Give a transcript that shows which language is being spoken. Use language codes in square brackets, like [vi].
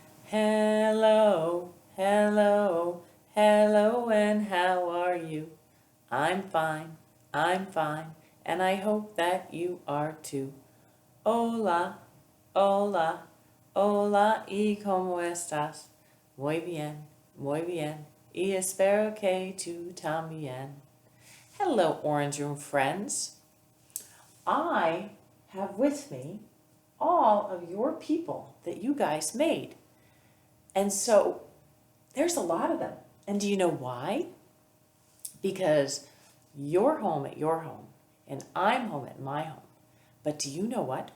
[en] Hello, hello, hello, and how are you? I'm fine, and I hope that you are too. [es] Hola, hola, hola, y cómo estás? Muy bien, y espero que tú también. [en] Hello, Orange Room friends. I have with me all of your people that you guys made. And so there's a lot of them. And do you know why? Because you're home at your home and I'm home at my home. But do you know what?